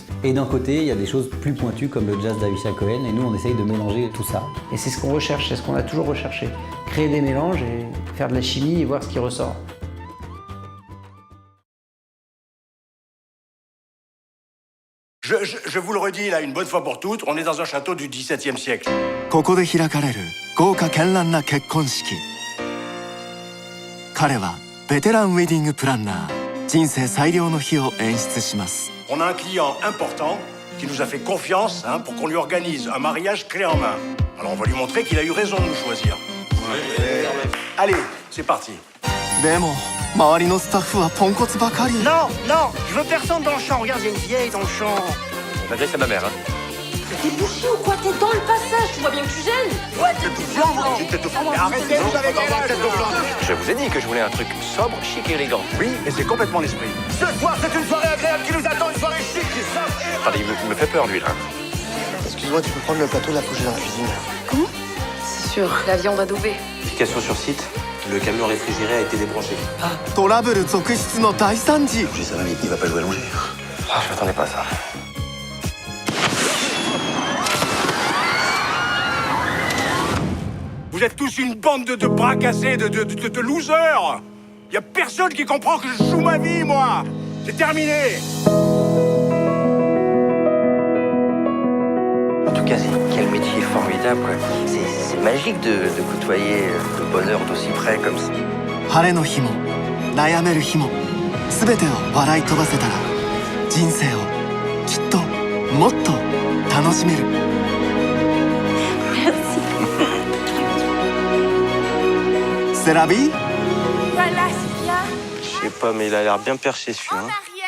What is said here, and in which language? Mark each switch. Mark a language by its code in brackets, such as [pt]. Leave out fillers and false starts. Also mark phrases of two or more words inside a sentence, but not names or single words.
[fr] Et d'un côté, il y a des choses plus pointues comme le jazz d'Avishai Cohen, et nous, on essaye de mélanger tout ça. Et c'est ce qu'on recherche, c'est ce qu'on a toujours recherché. Créer des mélanges et faire de la chimie et voir ce qui ressort. Je vous le redis là une bonne fois pour toutes, on est dans un château du XVIIe siècle. [ja] ここで開かれる豪華絢爛な結婚式。彼はベテランウェディングプランナー。人生最良の日を演出します。 [fr] On a un client important qui nous a fait confiance pour qu'on lui organise un mariage clé en main. Alors on va lui montrer qu'il a eu raison de nous choisir. Allez, c'est parti. [ja] でも周りのスタッフはポンコツばかり。 [fr] Non, non, je veux personne dans le champ. Regarde, il y a une vieille dans le champ. On adresse à ma mère, hein. T'es bouché ou quoi? T'es dans le passage, tu vois bien que tu gênes. Ouais, t'es tout blanc, Mais arrêtez, vous avez quel âge? Je vous ai dit que je voulais un truc sobre, chic et élégant. Oui, mais c'est complètement l'esprit. Ce soir, c'est une soirée agréable qui nous attend, une soirée chic, c'est ça. Attendez, il me fait peur, lui, là. Excuse-moi, tu peux prendre le plateau de la coucher dans la cuisine. Comment? C'est sûr, la viande adoubée. Application sur site, le camion réfrigéré a été débranché. [ja] トラブル続出の大惨事。 [fr] Je dis ça va, mais il va pas jouer allongé. Ah, je m'attendais pas à ça. Vous êtes tous une bande de bras cassés, de losers. Y a personne qui comprend que je joue ma vie, moi. C'est terminé. En tout cas, quel métier formidable, quoi. C'est magique de côtoyer le bonheur d'aussi près comme ça. [ja] 晴れの日も悩める日も全てを笑い飛ばせたら人生をきっともっと楽しめる。 [fr] C'est la vie? Voilà, c'est bien. Je sais pas, mais il a l'air bien perché celui-là.